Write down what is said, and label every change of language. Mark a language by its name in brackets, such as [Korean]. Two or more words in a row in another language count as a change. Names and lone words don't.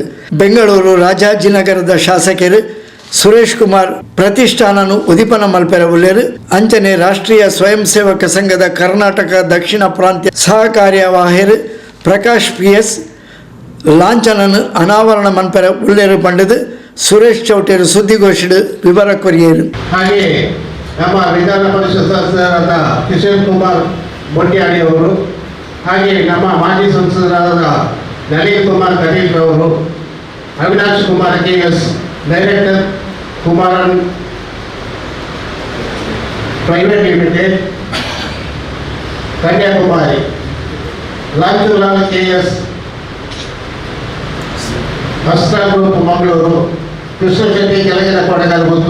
[Tulu] ಬೆಂಗಳೂರು ರಾಜಾಜಿನಗರದ ಶಾಸಕರು ಸುರೇಶ್ ಕುಮಾರ್ ಪ್ರತಿಷ್ಠಾನನು ಉದಿಪನ ಮಲ್ಪೆರ ಉಲ್ಲೇರು. ಅಂಚನೆ ರಾಷ್ಟ್ರೀಯ ಸ್ವಯಂ ಸೇವಕ ಸಂಘದ ಕರ್ನಾಟಕ ದಕ್ಷಿಣ ಪ್ರಾಂತ್ಯ ಸಹ ಕಾರ್ಯವಾಹರು ಪ್ರಕಾಶ್ PS ಲಾಂಛನನು ಅನಾವರಣ ಮನ್ಪೆರ ಉಲ್ಲೇರು ಪಂಡದು ಸುರೇಶ್ ಚೌಟೇರು ಸುದ್ದಿಗೋಷ್ಠಿ ವಿವರ ಕೊರಿಯರು. [Kannada] ಹಾಗೆ ನಮ್ಮ ವಿಧಾನ ಪರಿಷತ್ ಸದಸ್ಯರಾದ ಕಿಶೋರ್ ಕುಮಾರ್ ಮೊಟ್ಯಾಡಿ ಅವರು, ಹಾಗೆ ನಮ್ಮ ಮಾಜಿ ಸಂಸದರಾದ ನಳಿನ್ ಕುಮಾರ್ ಕಟೀಲ್ ಅವರು, ಅವಿನಾಶ್ ಕುಮಾರ್ KS ಡೈರೆಕ್ಟರ್ ಕುಮಾರನ್ ಪ್ರೈವೇಟ್ ಲಿಮಿಟೆಡ್ ಕನ್ಯಾಕುಮಾರಿ, ಲಾಂಚುಲಾಲ್ KS ಅಸ್ಟ್ರಾ ಗ್ರೂಪ್ ಮಂಗಳೂರು, ಕೃಷ್ಣ ಶೆಟ್ಟಿ ಕೆಳಗಿನ ಕೊಡಗಲ್ಗುತ್ತು,